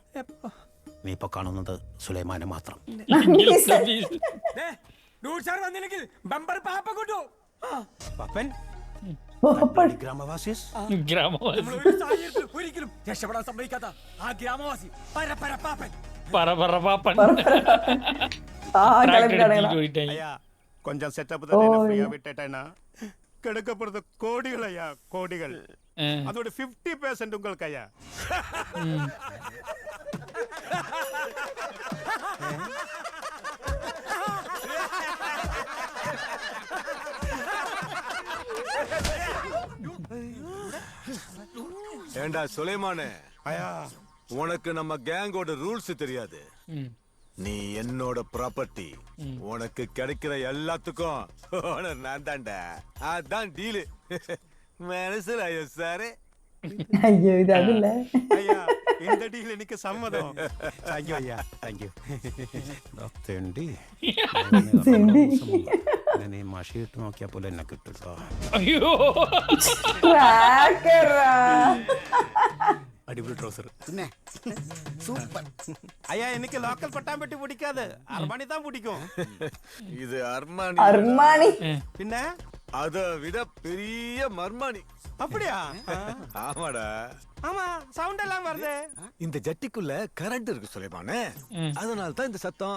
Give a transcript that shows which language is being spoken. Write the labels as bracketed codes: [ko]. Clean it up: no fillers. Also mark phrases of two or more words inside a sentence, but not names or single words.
[ml] നീ ഇപ്പൊ കാണുന്നത് സുലൈമാനെ മാത്രം. വന്നില്ലെങ്കിൽ ബമ്പർ പാപ്പ കൊണ്ടു. പാപ്പൻ ഗ്രാമവാസി ഒരിക്കലും രക്ഷപ്പെടാൻ സമ്മതിക്കാത്ത ആ ഗ്രാമവാസി പാപ്പൻ. [ta] கொஞ்சம் செட்டப் தான் ஃப்ரீயா விட்டுட்டேனா கிடைக்க போறது கோடிகள் ஐயா, கோடிகள். அதோட 50% உங்களுக்கு ஐயா. ஏண்டா சுலைமானே, உனக்கு நம்ம கேங்கோட ரூல்ஸ் தெரியாது. நீ என்னோட ப்ராப்பர்ட்டி. உனக்கு கிடைக்கிற எல்லாத்துக்கும் நான் தான்டா. அதான் டீலு. [ml] മനസ്സിലായോ സാറേ? അയ്യോ, ഇതല്ല. [ta] ஐயா, இந்த டீல் எனக்கு சம்மதம். தேங்க்யூ ஐயா, தேங்க்யூ. [ml] തെണ്ടി നീ മഷിയിട്ട് നോക്കിയാ പോലെ എന്നെ കിട്ടുട്ടോ. അടിപൊളി ട്രൗസർ. പിന്നെ സൂപ്പർ. [ta] ஐயா, எனக்கு லோக்கல் பட்டாம்பட்டி பிடிக்காது, அர்மானி தான் பிடிக்கும். இது அர்மானி. அர்மானி பின்ன அதை விட பெரிய மர்மானி. அப்படியா? ஆமாடா. ஆமா, சவுண்ட் எல்லாம் வருது. இந்த ஜட்டிக்குள்ள கரண்ட் இருக்கு சுலைமானே, அதனால தான் இந்த சத்தம்.